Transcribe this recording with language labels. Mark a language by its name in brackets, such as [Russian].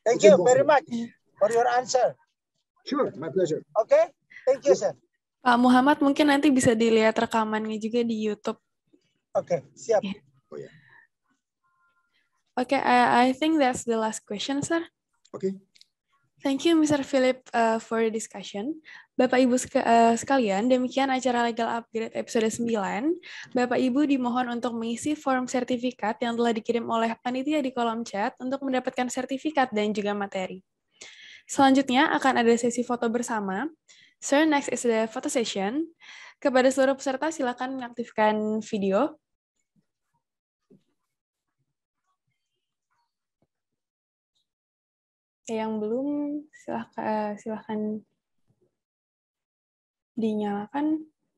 [English] Thank you very much for your answer. Sure, my pleasure. Okay, thank you, sir. [Indonesian] Pak Muhammad, mungkin nanti bisa dilihat rekamannya juga di YouTube. Okay, siap. [English] Oh, yeah. Okay, I think that's the last question, sir. Okay. Thank you, Mr. Philipp, for the discussion. [Indonesian] Bapak Ibu sekalian, demikian acara Legal Upgrade episode 9. Bapak Ibu dimohon untuk mengisi form sertifikat yang telah dikirim oleh panitia di kolom chat untuk mendapatkan sertifikat dan juga materi. Selanjutnya akan ada sesi foto bersama. [English] So, next is the photo session. [Indonesian] Kepada seluruh peserta, silakan mengaktifkan video. Yang belum, silakan dinyalakan.